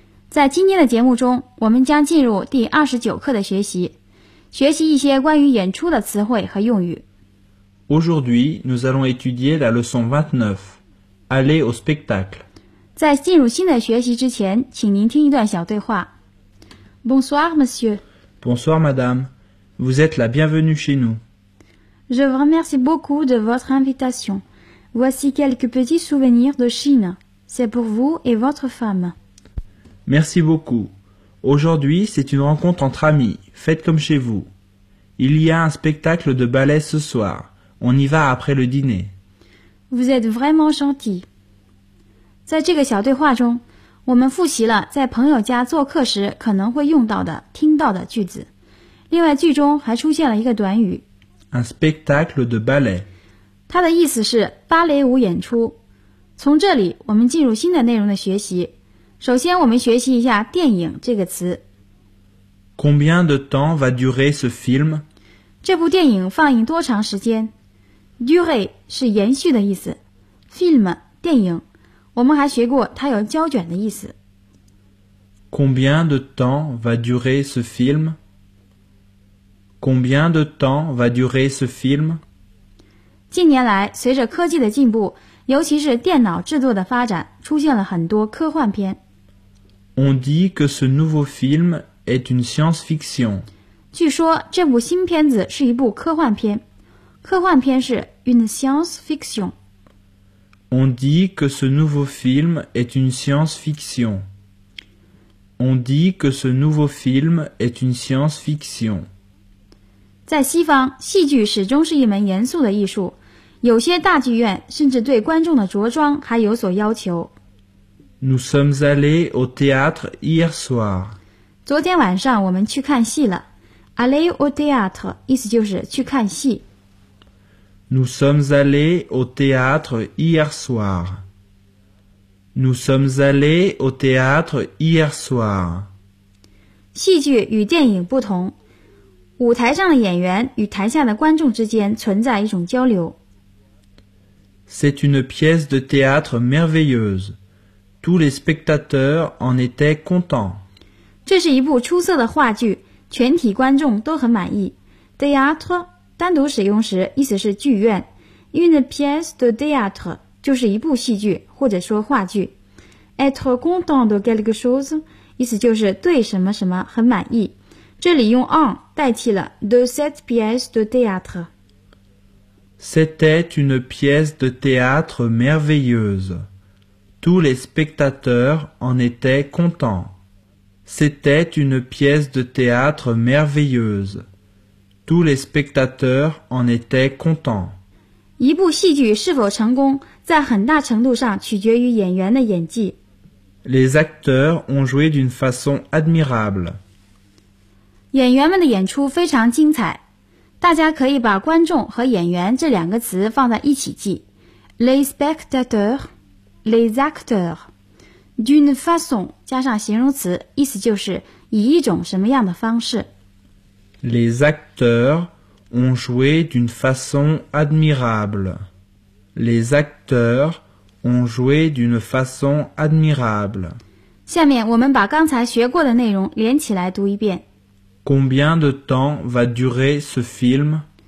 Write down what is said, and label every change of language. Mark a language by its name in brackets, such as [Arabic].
[Chinese] 在今天的节目中，我们将进入第29课的学习，学习一些关于演出的词汇和用语。 [French] Aujourd'hui, nous allons étudier la leçon 29, aller au spectacle。 [Chinese] 在进入新的学习之前，请您听一段小对话。 [French] Bonsoir monsieur。 Bonsoir madame。 Vous êtes la bienvenue chez nous. Je vous remercie beaucoup de votre invitation. Voici quelques petits souvenirs de Chine. C'est pour vous et votre femme. Merci beaucoup. Aujourd'hui, c'est une rencontre entre amis. Faites comme chez vous. Il y a un spectacle de ballet ce soir. On y va après le dîner. Vous êtes vraiment gentil. [Chinese] 在这个小对话中，我们复习了在朋友家做客时可能会用到的、听到的句子。另外剧中还出现了一个短语 [French] Un spectacle de ballet [Chinese] 它的意思是芭蕾舞演出。从这里我们进入新的内容的学习。首先我们学习一下电影这个词。 [French] Combien de temps va durer ce film? [Chinese] 这部电影放映多长时间？Durer 是延续的意思， film 电影，我们还学过它有胶卷的意思。 [French] Combien de temps va durer ce film? Combien de temps va durer ce film? [Chinese] 近年来，随着科技的进步，尤其是电脑制作的发展，出现了很多科幻片。 [French] On dit que ce nouveau film est une science-fiction. [Chinese] 据说这部新片子是一部科幻片。科幻片是 [French] une science-fiction。 On dit que ce nouveau film est une science-fiction. On dit que ce nouveau film est une science-fiction. [Chinese] 在西方，戏剧始终是一门严肃的艺术，有些大剧院甚至对观众的着装还有所要求。 [French] Nous sommes allés au théâtre hier soir. [Chinese] 昨天晚上我们去看戏了。 [French] Aller au théâtre [Chinese] 意思就是去看戏。 [French] Nous sommes allés au théâtre hier soir. Nous sommes allés au théâtre hier soir. [Chinese] 戏剧与电影不同，舞台上的演员与台下的观众之间存在一种交流。 [French] C'est une pièce de théâtre merveilleuse. Tous les spectateurs en étaient contents. [Chinese] 这是一部出色的话剧，全体观众都很满意。 Théâtre 单独使用时意思是剧院。 [French] Une pièce de théâtre [Chinese] 就是一部戏剧或者说话剧。 [French] Être content de quelque chose [Chinese] 意思就是对什么什么很满意。这里用 en 代替了 [French] de cette pièce de théâtre. C'était une pièce de théâtre merveilleuse. Tous les spectateurs en étaient contents. C'était une pièce de théâtre merveilleuse. Tous les spectateurs en étaient contents. [Chinese] 一部戏剧是否成功，在很大程度上取决于演员的演技。 [French] Les acteurs ont joué d'une façon admirable. [Chinese] 演员们的演出非常精彩。大家可以把观众和演员这两个词放在一起记。 [French] Les spectateurs. Les acteurs, d'une façon [Chinese] 加上形容词，意思就是以一种什么样的方式。 [French] Les acteurs ont joué d'une façon admirable. Les acteurs ont joué d'une façon admirable. [Chinese] 下面我们把刚才学过的内容连起来读一遍。 [French] Combien de temps va durer ce film?